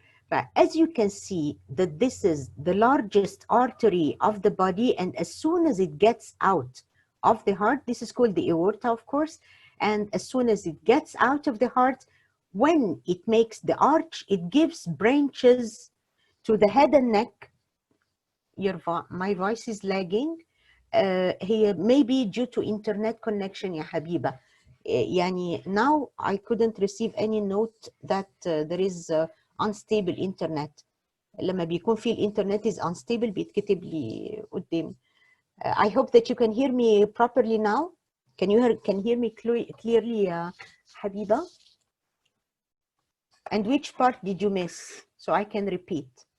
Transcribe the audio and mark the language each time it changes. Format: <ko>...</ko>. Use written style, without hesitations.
<en>But as you can see, that this is the largest artery of the body, and as soon as it gets out of the heart, this is called the aorta, of course, and as soon as it gets out of the heart, when it makes the arch, it gives branches to the head and neck. My voice is lagging. هي maybe due to internet connection يا حبيبة. يعني now I couldn't receive any note that there is unstable internet.</en> <ar>لما بيكون في الانترنت</ar> <en>is unstable</en> <ar>بيتكتب لي قدامي.</ar> <en>I hope that you can hear me properly now. Can you hear me clearly يا حبيبة? And which part did you miss so I can repeat?</en>